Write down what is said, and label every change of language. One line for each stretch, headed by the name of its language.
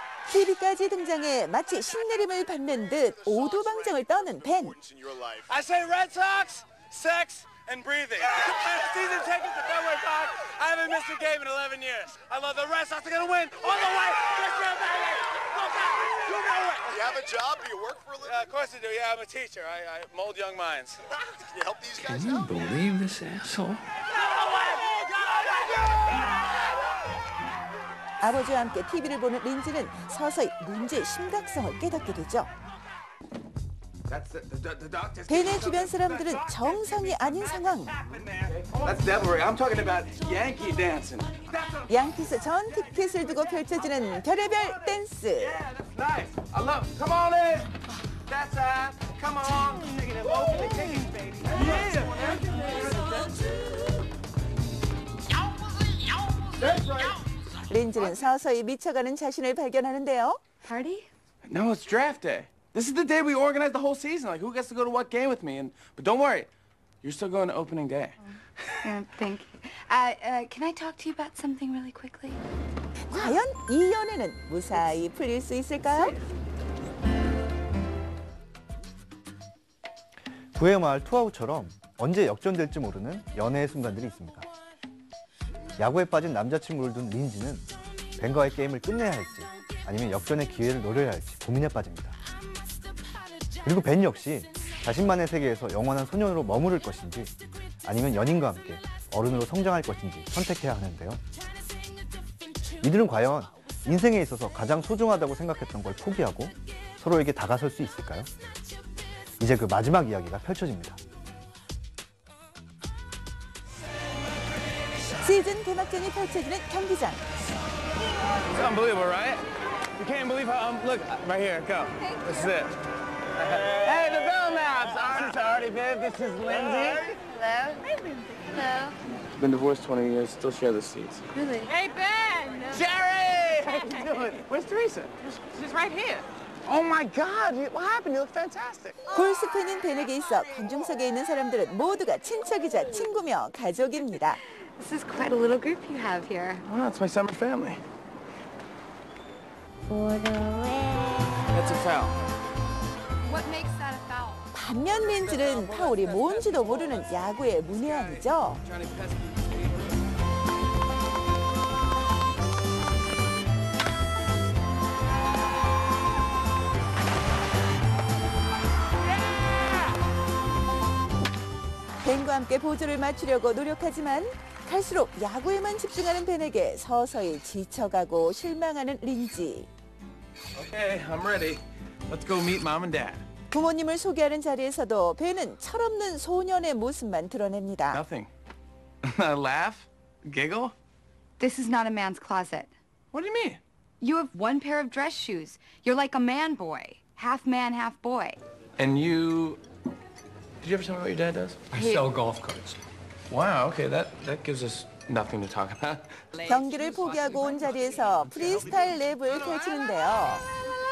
Korean: TV까지 등장해 마치 신내림을 받는 듯 오두방정을 떠는 벤.
English: I say Red Sox, sex, and breathing. Season tickets to Fenway Park. I haven't missed a game in 11 years. I love the Red Sox. They're gonna win all the way. Let's go, baby. Go back. You know it. you have a job? Do you work for a living? Of course I do. Yeah, I'm a teacher. I mold young minds. Can you help these guys out? Can you believe this asshole?
Korean: 아버지와 함께 TV를 보는 린지는 서서히 문제의 심각성을 깨닫게 되죠. 벤의 주변 사람들은 정상이 아닌 상황.
English: That's devilry. I'm talking about Yankee dancing.
Korean: 양키스 전 티켓을 두고 펼쳐지는 별의별 댄스.
English: Nice. I love. Come on in. That's right. Come on. Taking it low. Taking it, baby. Yeah. That's right.
Korean: 린지는 서서히 미쳐가는 자신을 발견하는데요.
English: Party? No, it's draft day. This is the day we organize the whole season. Like, who gets to go to what game with me? But don't worry, you're still going to opening day. Yeah, thank you. Can I talk to you about something really quickly?
Korean: 과연 이 연애는 무사히 풀릴 수 있을까요? 부의 마을 투아웃처럼 언제 역전될지 모르는 연애의 순간들이 있습니다. 야구에 빠진 남자친구를 둔 린지는 벤과의 게임을 끝내야 할지 아니면 역전의 기회를 노려야 할지 고민에 빠집니다. 그리고 벤 역시 자신만의 세계에서 영원한 소년으로 머무를 것인지 아니면 연인과 함께 어른으로 성장할 것인지 선택해야 하는데요. 이들은 과연 인생에 있어서 가장 소중하다고 생각했던 걸 포기하고 서로에게 다가설 수 있을까요? 이제 그 마지막 이야기가 펼쳐집니다. 시즌 개막전이 펼쳐지는 경기장.
English: It's unbelievable, right? You can't believe how. Look, right here. Go. This is it. Hey, the Belknaps. This is Artie, babe. This is Lindsay. Hello. Hi, Lindsay. Hello. Been divorced 20 years, still share the seats. Really? Hey, Ben! Jerry! How you doing? Where's Teresa? She's right here. Oh my God! What happened? You look fantastic.
Korean: 골수 팬인 벤에게 있어 관중석에 있는 사람들은 모두가 친척이자 친구며 가족입니다.
English: This is quite a little group you have here. Wow, it's my summer family. That's a foul. What makes that a foul?
Korean: 반면 린지는 파울이 뭔지도 모르는 야구의 문외한이죠. 벤과 함께 보조를 맞추려고 노력하지만 갈수록 야구에만 집중하는 벤에게 서서히 지쳐가고 실망하는 린지.
English: Okay, I'm ready. Let's go meet mom and dad.
Korean: 부모님을 소개하는 자리에서도 벤은 철없는 소년의 모습만 드러냅니다.
English: Nothing. Laugh? Giggle? This is not a man's closet. What do you mean? You have one pair of dress shoes. You're like a man boy. Half man, half boy. And you... Did you ever tell me what your dad does? I sell golf carts. Wow, okay, that gives us nothing to talk about.
Korean: 경기를 포기하고 온 자리에서 프리스타일 랩을 펼치는데요.